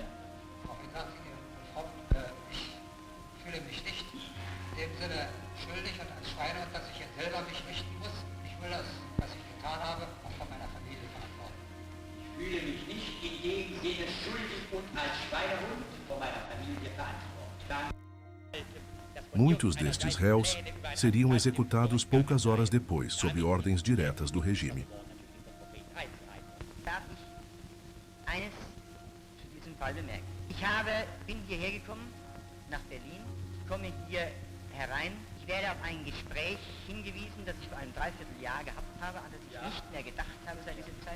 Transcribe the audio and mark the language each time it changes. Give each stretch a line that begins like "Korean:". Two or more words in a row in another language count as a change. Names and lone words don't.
German: Daraufhin sagte er, Fromm, ich fühle mich nicht in dem Sinne schuldig und als Schweinehund, dass ich jetzt selber mich richten muss. Ich will das, was ich getan habe, auch von meiner Familie verantworten. Ich fühle mich nicht in dem Sinne schuldig und als Schweinehund vor meiner Familie verantwortlich.
Portuguese: Muitos destes réus seriam executados poucas horas depois, sob ordens diretas do regime.
German: Darf ich eines zu diesem Fall bemerken? Ich bin hierher gekommen, nach Berlin, komme hier herein. Ich werde auf ein Gespräch hingewiesen, das ich vor einem Dreivierteljahr gehabt habe, an das ich nicht mehr gedacht habe seit dieser Zeit.